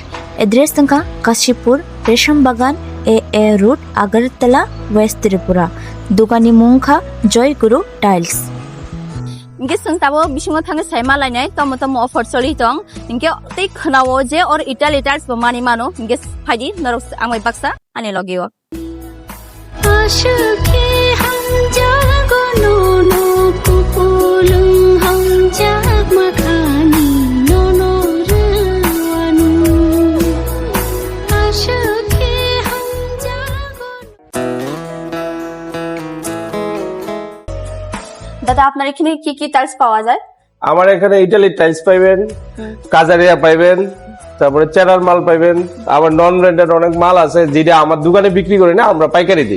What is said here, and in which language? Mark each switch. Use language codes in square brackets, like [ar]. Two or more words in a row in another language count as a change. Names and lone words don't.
[trp] Address tangka Kashipur Resham Bagan AA Route Agartala West Tripura. Dukani Mungka Joyguru Tiles. Inge sungtabo bisingo thange saima lainai tomo offer choli tong inge tei khnawo je or Italy tiles bo mani mano inge phaidi norok angoi baksa ani logiyo. आशुके हम जागो नो नो पुपुलुं हम जाग मखानी नो नो रवानु आशुके हम जागो [bn] দাদা আপনার এখানে কি কি টাইলস পাওয়া যায়? আমার এখানে ইটালি টাইলস পাইবেন, কাজারিয়া পাইবেন, তারপরে চেরার মাল পাইবেন, আবার [en] non branded [bn] অনেক মাল আছে যেটা আমার দোকানে বিক্রি করি না, আমরা পাইকারি দিই।